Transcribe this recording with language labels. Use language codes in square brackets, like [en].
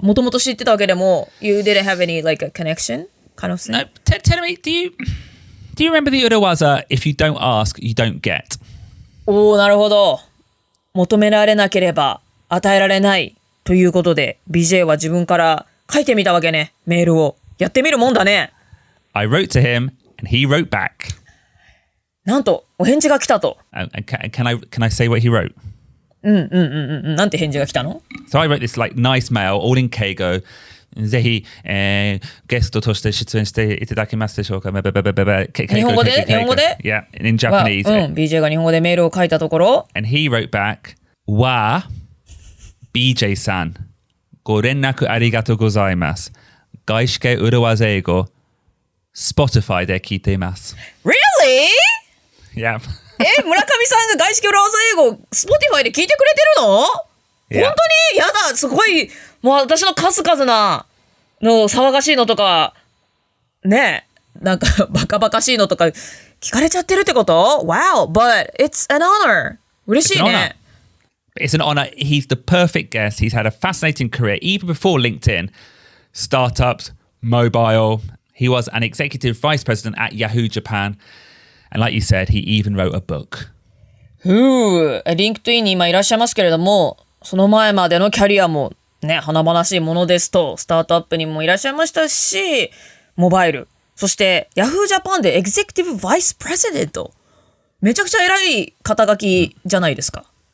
[ja] もともと知ってたわけでも、 [en] You didn't have any like a connection kind of thing? No, tell me, do you remember the 裏技 if you don't ask, you don't get? [ja] なるほど。求められなければ与えられないということで、BJ は自分から書いてみたわけね。メールを。やってみるもんだね。 [en] I wrote to him and he wrote back. [ja] なんと、お返事が来たと。 [en] Can I say what he wrote? [ja] なんて返事が来たの？ [en] So I wrote this like nice mail, all in Keigo. [ja] ぜひ、ゲストとして出演していただけますでしょうか？日本語で？ [en] Yeah, in Japanese. [ja] BJ が日本語でメールを書いたところ。 [en] And he wrote back, [ja] は、BJ さん、ご連絡ありがとうございます。外資系裏技英語、Spotify で聞いています。 [en] Really? Yeah. [ja] 村上さんが外資系裏技英語 Spotify で聞いてくれてるの？ [en] Yeah. [ja] 本当に？やだ、すごい、もう私の数々なの騒がしいのとか、ねえ、なんかバカバカしいのとか聞かれちゃってるってこと？ [en] Wow, but it's an honor. [ja] 嬉しいね。 [en] It's an honor. He's the perfect guest. He's had a fascinating career, even before LinkedIn. Startups, mobile. He was an executive vice president at Yahoo Japan. And like you said, he even wrote a book. [ja] リンクトインに今いらっしゃいますけれども、その前までのキャリアもね、華々しいものですと、スタートアップにもいらっしゃいましたし、モバイル、そして Yahoo Japan でエグゼクティブバイスプレジデント。めちゃくちゃ偉い肩書きじゃないですか。